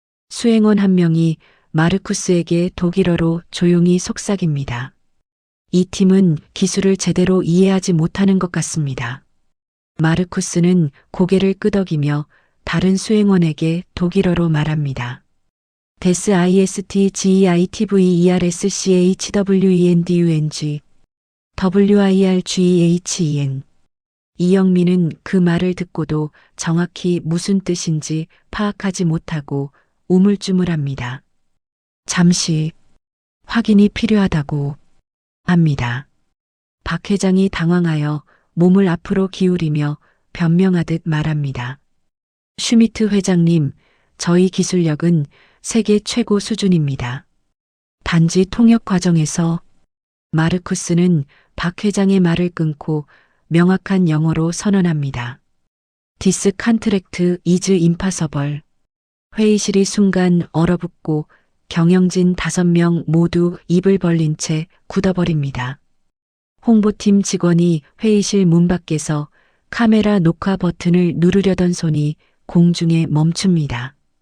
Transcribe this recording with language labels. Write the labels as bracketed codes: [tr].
[ko] 수행원 한 명이 마르쿠스에게 독일어로 조용히 속삭입니다. 이 팀은 기술을 제대로 이해하지 못하는 것 같습니다. 마르쿠스는 고개를 끄덕이며 다른 수행원에게 독일어로 말합니다. 데스 IST GEITVERSCHWENDUNG WIRGEHEN. 이영미는 그 말을 듣고도 정확히 무슨 뜻인지 파악하지 못하고 우물쭈물합니다. 잠시 확인이 필요하다고 합니다. 박 회장이 당황하여 몸을 앞으로 기울이며 변명하듯 말합니다. 슈미트 회장님, 저희 기술력은 세계 최고 수준입니다. 단지 통역 과정에서. 마르쿠스는 박 회장의 말을 끊고 명확한 영어로 선언합니다. [en] This contract is impossible. [ko] 회의실이 순간 얼어붙고 경영진 5명 모두 입을 벌린 채 굳어버립니다. 홍보팀 직원이 회의실 문 밖에서 카메라 녹화 버튼을 누르려던 손이 공중에 멈춥니다.